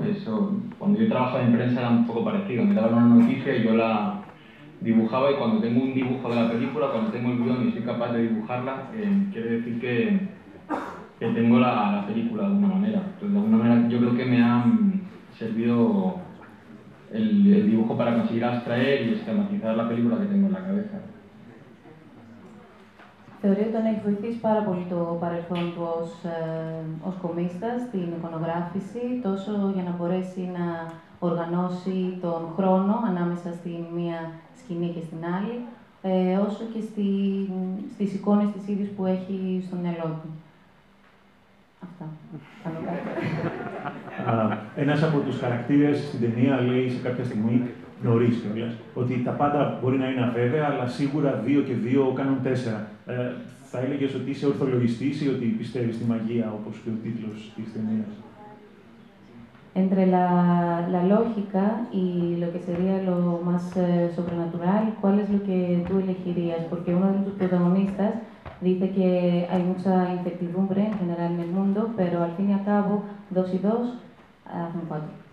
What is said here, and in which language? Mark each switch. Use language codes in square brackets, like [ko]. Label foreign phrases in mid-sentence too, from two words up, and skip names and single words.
[es] Eso, cuando yo trabajaba en prensa era un poco parecido, me daban una noticia y yo la dibujaba, y cuando tengo un dibujo de la película, cuando tengo el guión y soy capaz de dibujarla, quiere decir que tengo la película de alguna manera. Entonces, de alguna manera yo creo que me ha servido el dibujo para conseguir abstraer y esquematizar la película que tengo en la cabeza. [el] Θεωρεί ότι τον έχει βοηθήσει πάρα πολύ το παρελθόν του ως κομίστας στην εικονογράφηση, τόσο για να μπορέσει να οργανώσει τον χρόνο ανάμεσα στην μία σκηνή και στην άλλη, όσο και στις εικόνες της ίδιας που έχει στο μυαλό του. Αυτά. Ένας από τους χαρακτήρες στην ταινία λέει σε κάποια στιγμή, νωρίς κιόλας, ότι τα πάντα μπορεί να είναι αβέβαια, αλλά σίγουρα 2 και 2 κάνουν 4. Θα έλεγες ότι είσαι ορθολογιστής ή ότι πιστεύεις στη μαγεία, όπως και ο τίτλος της ταινίας? [es] Entre la lógica y lo que sería lo más sobrenatural, ¿cuál es lo que tú elegirías? Porque uno de tus protagonistas dice que hay mucha incertidumbre en general en el mundo, pero al fin y al cabo, 2 y 2 hacen 4.